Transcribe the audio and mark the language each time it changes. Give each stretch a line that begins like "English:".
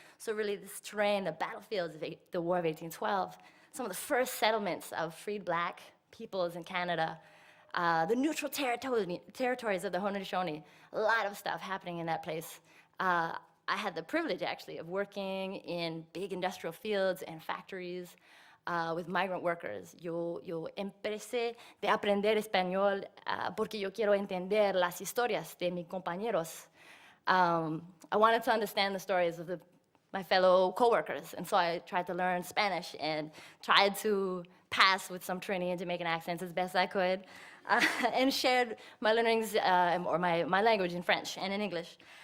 English: So really this terrain, the battlefields of the War of 1812, some of the first settlements of freed black peoples in Canada, the neutral territories of the Haudenosaunee, a lot of stuff happening in that place. I had the privilege, actually, of working in big industrial fields and factories with migrant workers.
Spanish: Yo empecé de aprender español porque yo quiero entender las historias de mis compañeros.
English: I wanted to understand the stories of my fellow coworkers, and so I tried to learn Spanish and tried to pass with some Trini and Jamaican accents as best I could, and shared my learnings, or my language in French and in English.